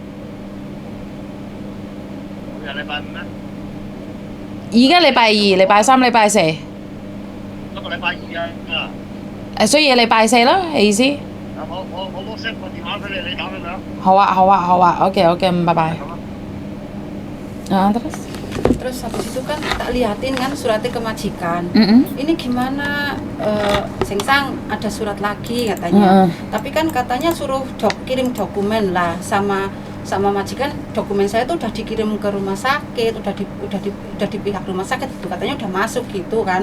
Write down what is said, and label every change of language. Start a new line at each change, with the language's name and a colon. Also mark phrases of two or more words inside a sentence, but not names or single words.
Cantonese: 後日禮拜五咩？而家禮拜2、禮拜3、禮拜4。今個禮拜2啊。所以禮拜4咯，係意思。我 WhatsApp 個電話俾你，你打俾佢啊。好啊 ，OK，拜拜。
Indonesian: Terus habis itu kan tak liatin kan suratnya ke majikan. Ini gimana, Sengsang ada surat lagi katanya. Tapi kan katanya suruh kirim dokumen lah sama majikan. Dokumen saya tuh udah dikirim ke rumah sakit, udah di pihak rumah sakit itu katanya udah masuk gitu kan.